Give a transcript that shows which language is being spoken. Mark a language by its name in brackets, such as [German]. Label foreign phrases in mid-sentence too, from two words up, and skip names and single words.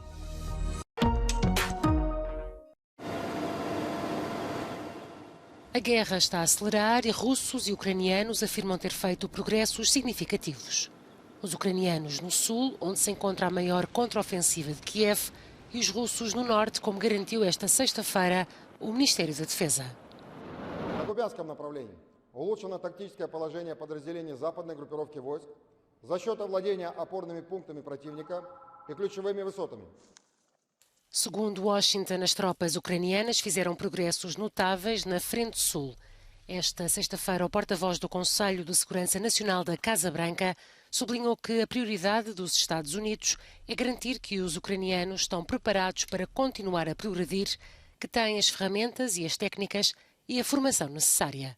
[Portuguese] A guerra está a acelerar e russos e ucranianos afirmam ter feito progressos significativos. Os ucranianos no sul, onde se encontra a maior contraofensiva de Kiev, e os russos no norte, como garantiu esta sexta-feira o Ministério da Defesa. [Russian] На Купянском направлении улучшено тактическое положение подразделений западной группировки войск за счет овладения опорными пунктами противника и ключевыми высотами. [Portuguese] Segundo Washington, as tropas ucranianas fizeram progressos notáveis na Frente Sul. Esta sexta-feira, o porta-voz do Conselho de Segurança Nacional da Casa Branca sublinhou que a prioridade dos Estados Unidos é garantir que os ucranianos estão preparados para continuar a progredir, que têm as ferramentas e as técnicas e a formação necessária.